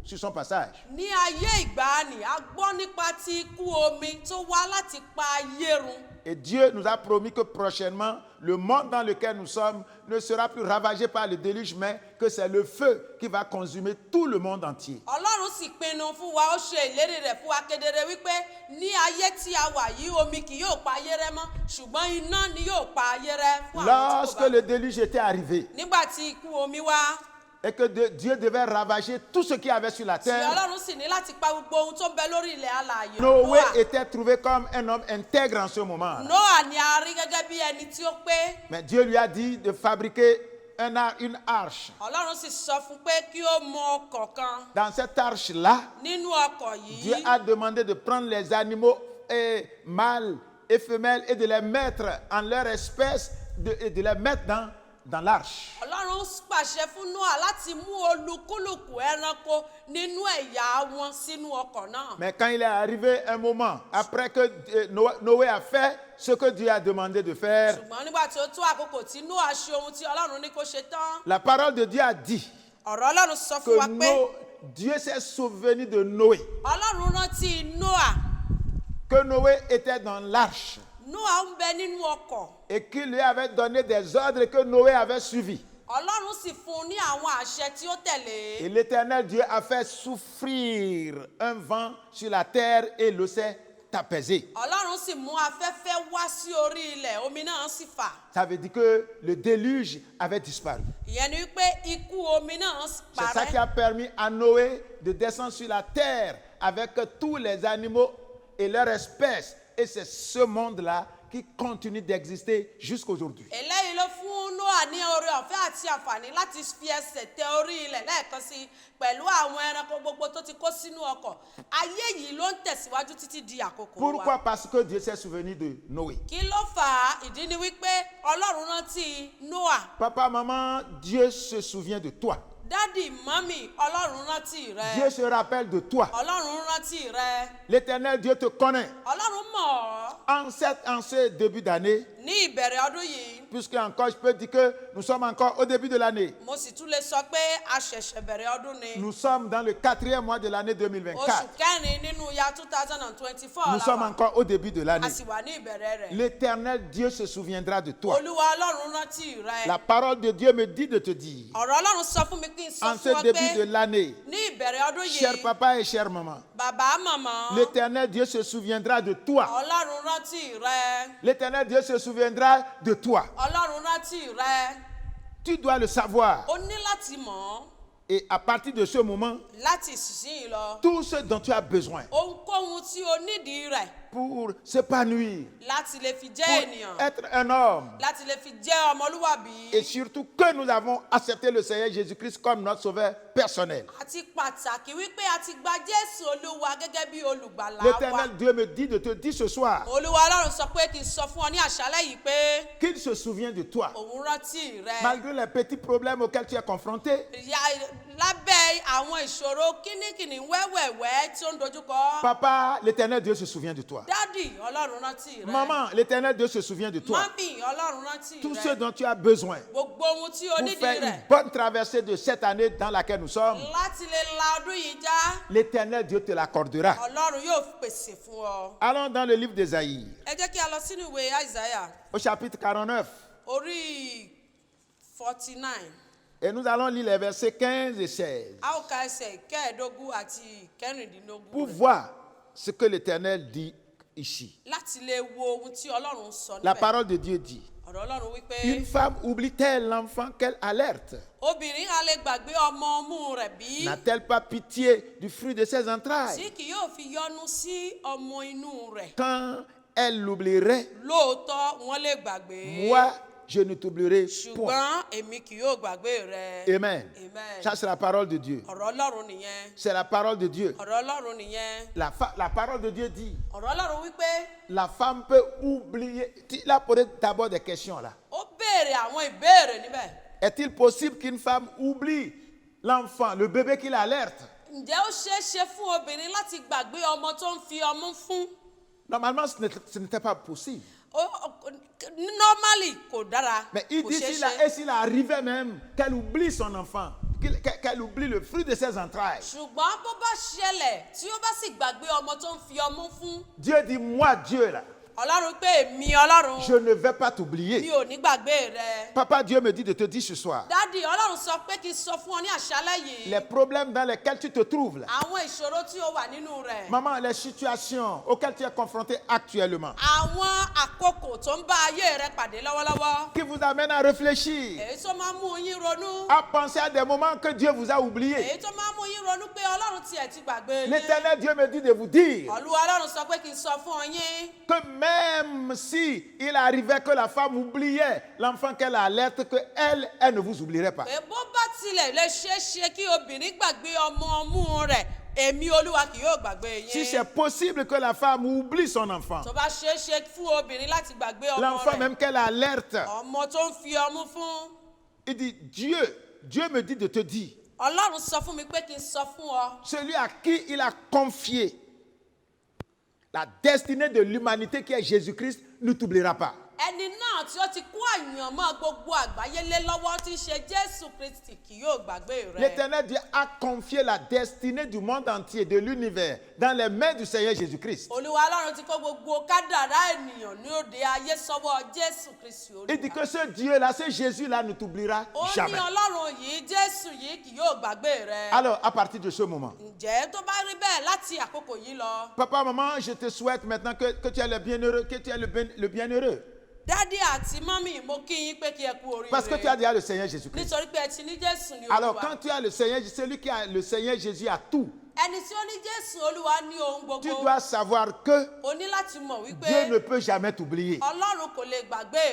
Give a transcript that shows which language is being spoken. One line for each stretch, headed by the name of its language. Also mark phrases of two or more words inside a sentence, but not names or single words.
French: sur son passage.
Yoruba: Ní ayé ìgbàanì, a gbọ́ nípa ti ikú omi tó wá láti pa ayé run.
French: Et Dieu nous a promis que prochainement, le monde dans lequel nous sommes ne sera plus ravagé par le déluge, mais que c'est le feu qui va consumer tout le monde entier.
Yoruba: Ọlọ́run sì pinnu fún wa, ó ṣe ìlérí rẹ̀ fún wa kedere wípé ní ayé tí a wà yìí omi kì yóò pa ayé rẹ́ mọ́, ṣùgbọ́n iná ni yóò pa ayé rẹ́ fún àwọn tí kò
French: Lorsque
Yoruba: bá.
French: le déluge était arrivé
Yoruba: Nígbà tí ikú omi wá,
French: et que Dieu devait ravager tout ce qu'il y avait sur la
Yoruba: tí
French: terre,
Yoruba: Ọlọ́run sì ní láti pa gbogbo ohun tó ń bẹ lórí ilẹ̀ alààyè.
French: Noé était trouvé comme un homme intègre en ce moment.
Yoruba: Nóà ni a rí gẹ́gẹ́ bí ẹni tí ó pé.
French: Mais Dieu lui a dit de fabriquer une arche.
Yoruba: Ọlọ́run sì sọ fún pé kí ó mọ ọkọ̀ kan.
French: Dans cette arche-là,
Yoruba: Nínú ọkọ̀
French: Dieu
Yoruba: yìí,
French: a demandé de prendre les animaux mâles et femelles et de les mettre en leur espèce et de les mettre dans l'arche.
Yoruba: Ọlọ́run pàṣẹ fún Nóà láti mú olúkúlùkù ẹranko nínú ẹ̀yà wọn sínú ọkọ̀ náà.
French: Mais quand il est arrivé un moment, après que Noé a fait ce que Dieu a demandé de faire,
Yoruba: Ṣùgbọ́n nígbà tí ó tó àkókò tí Nóà ṣe ohun tí Ọlọ́run ní kó ṣe tán,
French: la parole de Dieu a dit
Yoruba: ọ̀rọ̀ Ọlọ́run sọ fún wa pé
French: que Dieu s'est souvenu de Noé,
Yoruba: Ọlọ́run rántí Nóà.
French: que Noé était dans l'arche
Yoruba: Nóà ń bẹ nínú ọkọ̀.
French: et qu'il lui avait donné des ordres que Noé avait suivis.
Yoruba: Ọlọ́run sì fún un ní àwọn àṣẹ tí ó tẹ̀lé.
French: Et l'Éternel Dieu a fait souffrir un vent sur la terre et l'eau s'est apaisée.
Yoruba: Ọlọ́run sì mú afẹ́fẹ́ wá sí orí ilẹ̀, omi náà sì fà.
French: Ça veut dire que le déluge avait disparu.
Yoruba: Ìyẹn ni wípé ikú omi náà
French: C'est ça qui
Yoruba: parẹ́.
French: a permis à Noé de descendre sur la terre avec tous les animaux et leurs espèces. Et c'est ce monde-là qui continue d'exister jusqu'aujourd'hui.
Yoruba: Eléyìí ló fún Nóà ní oore ọ̀fẹ́ àti àǹfààní láti fi ẹsẹ̀ tẹ orí ilẹ̀ lẹ́ẹ̀kan sí i pẹ̀lú àwọn ẹranko gbogbo tó ti kó sínú ọkọ̀. Ayé yìí ló ń tẹ̀síwájú títí di àkókò wa.
French: Pourquoi? Parce que Dieu s'est souvenu de Noé.
Yoruba: Kí ló fà á? Ìdí ni wípé Ọlọ́run rántí Nóà.
French: Papa, maman, Dieu se souvient de toi.
Yoruba: Dádì, mọ́mì, Ọlọ́run rántí rẹ.
French: Dieu se rappelle de toi.
Yoruba: Ọlọ́run rántí rẹ.
French: L'Éternel Dieu te connaît.
Yoruba: Ọlọ́run mọ̀ ọ́.
French: En ce début d'année,
Yoruba: Ní ìbẹ̀rẹ̀ ọdún yìí,
French: puisque encore je peux dire que nous sommes encore au début de l'année.
Yoruba: mo sì tún lè sọ pé a ṣẹ̀ṣẹ̀ bẹ̀rẹ̀ ọdún ni.
French: Nous sommes dans le 4e mois de l'année
Yoruba: Oṣù 2024. kẹrin nínú ya 2024
French: Nous
Yoruba: la
French: sommes
Yoruba: wà.
French: encore au début de l'année.
Yoruba: A sì wà ní ìbẹ̀rẹ̀ rẹ̀.
French: L'Éternel Dieu se souviendra de toi.
Yoruba: Olúwa Ọlọ́run rántí rẹ.
French: La parole de Dieu me dit de te dire,
Yoruba: Ọ̀rọ̀ Ọlọ́run sọ fún mi kí n sọ
French: en
Yoruba: fún
French: ce
Yoruba: ọ
French: début de
Yoruba: pé
French: l'année,
Yoruba: ní ìbẹ̀rẹ̀ ọdún
French: cher
Yoruba: yìí,
French: papa et chère maman,
Yoruba: bàbá màmá,
French: l'Éternel Dieu se souviendra de toi.
Yoruba: Ọlọ́run rántí rẹ.
French: L'Éternel Dieu se souviendra de toi.
Yoruba: Ọlọ́run rántí rẹ.
French: Tu dois le savoir.
Yoruba: O ní láti mọ̀ ọ́
French: Et à partir de ce moment,
Yoruba: láti ìsinsìnyí lọ.
French: tout ce dont tu as besoin
Yoruba: Ohunkóhun tí o nídìí rẹ̀
French: pour s'épanouir,
Yoruba: láti lè fi jẹ́
French: pour
Yoruba: ènìyàn,
French: être un homme,
Yoruba: láti lè fi jẹ́ ọmọlúwàbí.
French: et surtout que nous avons accepté le Seigneur Jésus-Christ comme notre sauveur personnel.
Yoruba: Àti pàtàkì wípé a ti gba Jésù Olúwa gẹ́gẹ́ bí olùgbàlà wa.
French: L'Éternel Dieu me dit de te dire ce soir
Yoruba: Olúwa Ọlọ́run sọ pé kí n sọ fún ọ ní àṣálẹ́ yìí pé
French: qu'il se souvient de toi.
Yoruba: òun rántí rẹ.
French: Malgré les petits problèmes auxquels tu es confronté,
Yoruba: Lábẹ́ àwọn ìṣòro kínníkínní wẹ́wẹ̀wẹ́ tí ó ń dojúkọ.
French: papa, l'Éternel Dieu se souvient de toi.
Yoruba: Dádì, Ọlọ́run rántí rẹ.
French: Maman, l'Éternel Dieu se souvient de toi.
Yoruba: Mọ́mì, Ọlọ́run rántí
French: Tout ce
Yoruba: rẹ.
French: dont tu as besoin
Yoruba: Gbogbo ohun tí o
French: pour
Yoruba: nídìí
French: faire
Yoruba: rẹ̀
French: une bonne traversée de cette année dans laquelle nous sommes,
Yoruba: láti lè la ọdún yìí já.
French: l'Éternel Dieu te l'accordera.
Yoruba: Ọlọ́run yóò pèsè fún ọ.
French: Allons dans le livre d'Ésaïe,
Yoruba: Ẹ jẹ́ kí a lọ sínú ìwé Àìsáyà
French: au chapitre 49,
Yoruba: orí 49.
French: et nous allons lire les versets 15 et 16
Yoruba: A ó ka ẹsẹ̀ kẹẹ̀ẹ́dógún àti kẹrìndínlógún
French: pour
Yoruba: rẹ̀
French: voir ce que l'Éternel dit ici.
Yoruba: láti lè wo ohun tí Ọlọ́run sọ
French: La
Yoruba: níbẹ̀.
French: parole de Dieu dit,
Yoruba: Ọ̀rọ̀ Ọlọ́run wípé
French: une femme oublie-t-elle l'enfant qu'elle alerte?
Yoruba: obìnrin a lè gbàgbé ọmọ ọmú rẹ̀ bí
French: N'a-t-elle pas pitié du fruit de ses entrailles?
Yoruba: tí kì yóò fi yọ́nú sí ọmọ inú rẹ̀.
French: Quand elle l'oublierait,
Yoruba: Lóòótọ́ wọ́n lè gbàgbé.
French: moi, je ne t'oublierai point.
Yoruba: Ṣùgbọ́n èmi kì yóò gbàgbé rẹ. Amen. Amen.
French: Ça, c'est la parole de Dieu.
Yoruba: Ọ̀rọ̀ Ọlọ́run nìyẹn.
French: C'est la parole de Dieu.
Yoruba: Ọ̀rọ̀ Ọlọ́run nìyẹn.
French: La parole de Dieu dit,
Yoruba: Ọ̀rọ̀ Ọlọ́run wípé
French: la femme peut oublier. Il a posé d'abord des questions là.
Yoruba: ó béèrè àwọn ìbéèrè níbẹ̀.
French: Est-il possible qu'une femme oublie l'enfant, le bébé qui l'alerte?
Yoruba: Ǹjẹ́ ó ṣeé ṣe fún obìnrin láti gbàgbé ọmọ tó ń fi ọmú fún?
French: Normalement, ce n'était pas possible.
Yoruba: Normally kò dára.
French: Mais il
Yoruba: Kò
French: dit
Yoruba: ṣeé
French: s'il
Yoruba: ṣe.
French: s'il arrivait même qu'elle oublie son enfant, qu'elle oublie le fruit de ses entrailles.
Yoruba: ṣùgbọ́n bó bá ṣẹlẹ̀ tí ó bá sì gbàgbé ọmọ tó ń fi ọmú fún.
French: Dieu dit, moi, Dieu, là,
Yoruba: ọlọ́run pé èmi ọlọ́run
French: je ne vais pas
Yoruba: mi
French: t'oublier.
Yoruba: ò ní gbàgbé rẹ.
French: Papa Dieu me dit de te dire ce soir,
Yoruba: dádì ọlọ́run sọ pé kí n sọ fún ọ ní àṣálẹ́ yìí.
French: les problèmes dans lesquels tu te trouves là,
Yoruba: àwọn ìṣòro tí ó wà nínú rẹ̀.
French: maman, les situations auxquelles tu es confronté actuellement,
Yoruba: àwọn àkókò tó ń bá ayé rẹ pàdé lọ́wọ́lọ́wọ́.
French: qui vous amènent à réfléchir,
Yoruba: èyí tó máa ń mú yín ronú.
French: à penser à des moments que Dieu vous a oubliés.
Yoruba: èyí tó máa ń mú yín ronú pé ọlọ́run tiẹ̀ ti gbàgbé yín.
French: L'Éternel Dieu me dit de vous dire
Yoruba: Olúwa ọlọ́run sọ pé kí n sọ fún ọ yín.
French: que même si il arrivait que la femme oubliait l'enfant qu'elle alerte, que elle ne vous oublierait pas.
Yoruba: pé bó bá tilẹ̀ lè ṣeé ṣe kí obìnrin gbàgbé ọmọ ọmú rẹ̀ èmi olúwa kì yóò gbàgbé
French: Si
Yoruba: yín.
French: c'est possible que la femme oublie son enfant,
Yoruba: tó bá ṣeé ṣe fún obìnrin láti gbàgbé ọmọ
French: l'enfant
Yoruba: rẹ̀
French: même qu'elle alerte,
Yoruba: ọmọ tó ń fi ọmú fún.
French: il dit, Dieu me dit de te dire,
Yoruba: ọlọ́run sọ fún mi pé kí n sọ fún ọ.
French: celui à qui il a confié la destinée de l'humanité qui est Jésus-Christ ne t'oubliera pas.
Yoruba: ẹni náà tí ó ti kó àyànmọ́ gbogbo àgbáyé lé lọ́wọ́ tí í ṣe jésù kristi kì yóò gbàgbé rẹ.
French: L'Éternel Dieu a confié la destinée du monde entier, de l'univers, dans les mains du Seigneur Jésus-Christ.
Yoruba: olúwa ọlọ́run ti kó gbogbo kádàrá ènìyàn ní òde ayé sọ́wọ́ jésù kristi
French: Il dit
Yoruba: olúwa.
French: que ce Dieu-là, ce Jésus-là ne t'oubliera
Yoruba: ó ní
French: jamais.
Yoruba: ọlọ́run yìí jésù yìí kì yóò gbàgbé rẹ.
French: Alors, à partir de ce moment,
Yoruba: ǹjẹ́ tó bá rí bẹ́ẹ̀ láti àkókò yìí lọ.
French: papa, maman, je te souhaite maintenant que tu es le bienheureux, que tu es le bienheureux.
Yoruba: dádì àti mọ́mì mo kí yín pé kí ẹ kú
French: Parce que tu as
Yoruba: oríire.
French: déjà le Seigneur Jésus-Christ.
Yoruba: nítorí pé ẹ ti ní jésù ní
French: Alors,
Yoruba: olúwa.
French: quand tu as le Seigneur, celui qui a le Seigneur Jésus a tout.
Yoruba: ẹni tí ó ní jésù olúwa ní ohun
French: Tu
Yoruba: gbogbo.
French: dois savoir que
Yoruba: o ní láti mọ̀ wípé
French: Dieu ne peut jamais t'oublier.
Yoruba: ọlọ́run kò lè gbàgbé